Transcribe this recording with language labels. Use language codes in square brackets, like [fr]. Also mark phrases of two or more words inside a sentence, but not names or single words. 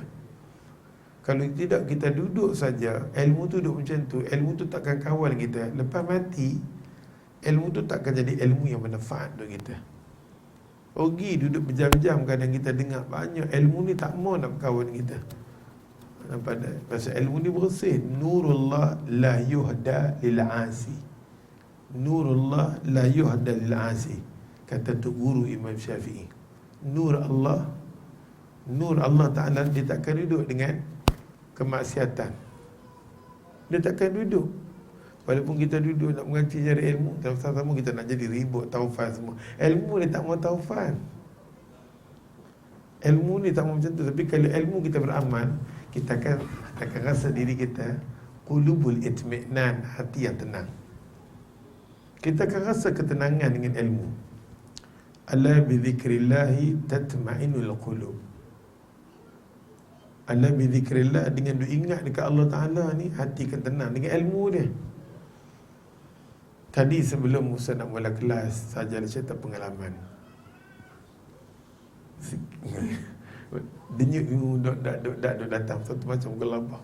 [ms] Kalau tidak, kita duduk saja, ilmu tu duduk macam tu, ilmu tu takkan kawal kita. Lepas mati, ilmu tu takkan jadi ilmu yang bermanfaat untuk kita. Pergi duduk berjam-jam, kadang kita dengar banyak ilmu ni tak mau nak berkawan kita. Nampak tak? Pasal ilmu ni bersih. [ar] نور الله لا يهدى لعاصي. نور الله لا يهدى لعاصي, [ms] kata tu guru Imam Syafi'i. Nur Allah Ta'ala, dia takkan duduk dengan kemaksiatan. Dia takkan duduk. Walaupun kita duduk nak mengaji cari ilmu, sama-sama kita nak jadi ribut, taufan semua. Ilmu ni tak mau taufan. Ilmu ni tak mau macam tu. Tapi kalau ilmu kita beramal, kita akan rasa diri kita [ar] قلوب الاطمئنان, [ms] hati yang tenang. Kita akan rasa ketenangan dengan ilmu. [ar] ألا بذكر الله تطمئن القلوب. ألا بذكر الله, [ms] dengan ingat dekat Allah Ta'ala ni, hati akan tenang dengan ilmu dia. Tadi sebelum Musa nak mula kelas, saja dia cerita pengalaman. Denyut duk datang satu macam gelabah.